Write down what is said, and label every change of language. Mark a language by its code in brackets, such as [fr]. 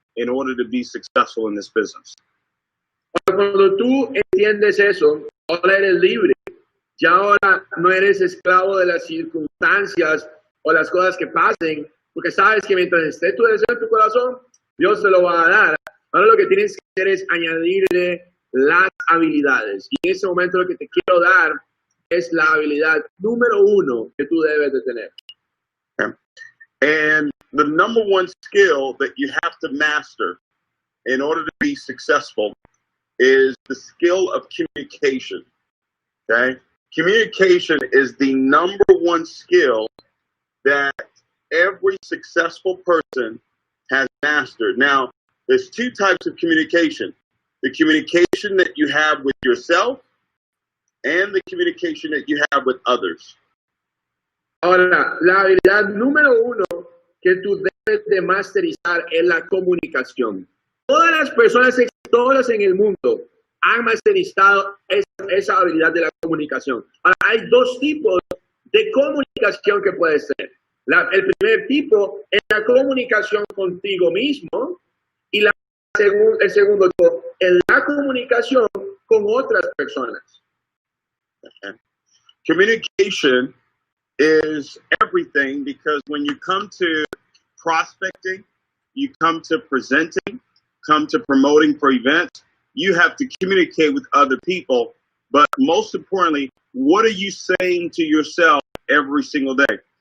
[en] in order to be successful in this business. [es] Cuando tú entiendes eso, ahora eres libre. Ya ahora no eres esclavo de las circunstancias o las cosas que pasen, porque sabes que mientras esté tu deseo en tu corazón, Dios te lo va a dar. Ahora lo que tienes que hacer es añadirle las habilidades. Y en ese momento lo que te quiero dar es la habilidad número 1 que tú debes de tener. [en] Okay. And the number one skill that you have to master in order to be successful is the skill of communication. Okay? Communication is the number one skill that every successful person has mastered. Now, there's two types of communication. The communication that you have with yourself and the communication that you have with others. [es] Ahora, la habilidad número 1 que tú debes de masterizar es la comunicación. Todas las personas exitosas en el mundo han masterizado esa habilidad de la comunicación. Ahora, hay dos tipos de comunicación que puedes tener. El primer tipo es la comunicación contigo mismo y el segundo tipo es la comunicación con otras personas. [en] Communication is everything, because when you come to prospecting, you come to presenting, come to promoting for events, you have to communicate with other people. But most importantly, what are you saying to yourself every single day?